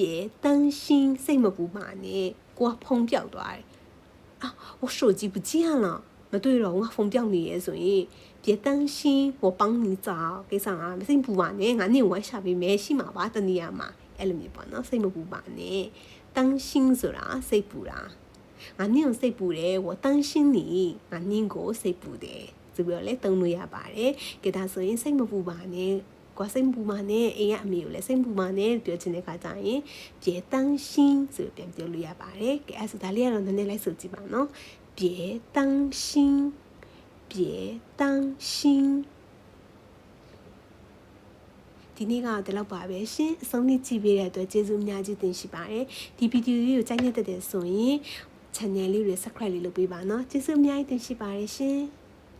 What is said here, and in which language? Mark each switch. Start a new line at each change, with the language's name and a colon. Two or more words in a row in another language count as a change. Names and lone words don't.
Burmese: 担心စိတ်မပူပါနဲ့ကိုကဖုံပြောက်သွားတယ်
Chinese: 我手机不见了
Burmese: မတွေ့တော့ငါဖုံပြောက်နေရဲဆိုရင်
Chinese: 别担心我帮你找
Burmese: ကိစ္စကစိတ်ပူပါနဲ့ ငါနေဝမ်းရှာပေးမယ်ရှိမှာပါတနည်းအားမှာအဲ့လိုမျိုးပေါ့နော်စိတ်မပူပါနဲ့担心ဆိုတာစိတ်ပူတာငါနင့်ကိုစိတ်ပူတယ်
Chinese: 我担心你
Burmese: ငါနင့်ကိုစိတ်ပူတယ်ဆိုပြီးတော့လည်းသုံးလို့ရပါတယ်ကဲဒါဆိုရင်စိတ်မပူပါနဲ့ကွာစိတ်မပူပါနဲ့အိမ်ကအမေကိုလည်းစိတ်မပူပါနဲ့ပြောချင်တဲ့ခါကျရင်
Chinese: 别担心
Burmese: ဆိုပြန်ပြောလို့ရပါတယ်ကဲအဲ့ဆိုဒါလေးကတော့နည်းနည်းလိုက်ဆိုကြည့်ပါနော်
Chinese: 别担心别担心
Burmese: ဒီနေ့ကတော့ဒီလောက်ပါပဲရှင်အဆုံးလေးကြည့်ပေးတဲ့အတွက်ကျေးဇူးအများကြီးတင်ရှိပါတယ်ဒီဗီဒီယိုလေးကိုကြိုက်နေတဲ့ဆိုရင် channel လေးကို subscribe လေးလုပ်ပေးပါနော်ကျေးဇူးအများကြီးတင်ရှိပါတယ်ရှင်